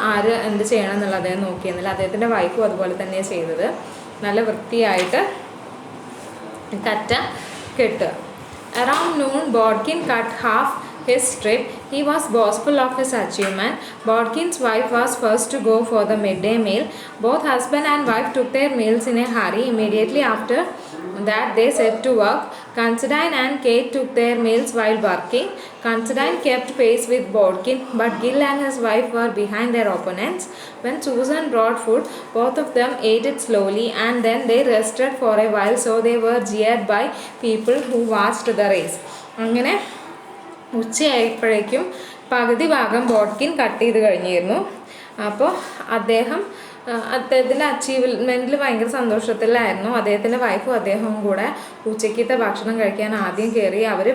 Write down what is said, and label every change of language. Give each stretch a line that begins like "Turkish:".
Malayalam: ആര് എന്ത് ചെയ്യണം എന്നുള്ളത് അദ്ദേഹം നോക്കിയിരുന്നില്ല. അദ്ദേഹത്തിൻ്റെ വൈഫും അതുപോലെ തന്നെയാണ് ചെയ്തത്. നല്ല വൃത്തിയായിട്ട് കറ്റ കെട്ടുക.
English: Around noon, Bodkin cut half his trip. He was boastful of his achievement. Bodkin's wife was first to go for the midday meal. Both husband and wife took their meals in a hurry. Immediately after that, they set to work. Considine and Kate took their meals while working. Considine kept pace with Bodkin, but Gill and his wife were behind their opponents. When Susan brought food, both of them ate it slowly and then they rested for a while, so they were jeered by people who watched the race.
Malayalam: അങ്ങനെ ഉച്ചയായപ്പോഴേക്കും പകുതി ഭാഗം ബോഡ്കിൻ cut ചെയ്ത് കഴിഞ്ഞിരുന്നു. അപ്പോൾ അദ്ദേഹത്തിൻ്റെ അച്ചീവ്മെൻറ്റിൽ ഭയങ്കര സന്തോഷത്തിലായിരുന്നു. അദ്ദേഹത്തിൻ്റെ വൈഫും അദ്ദേഹവും കൂടെ ഉച്ചയ്ക്കത്തെ ഭക്ഷണം കഴിക്കാൻ ആദ്യം കയറി. അവർ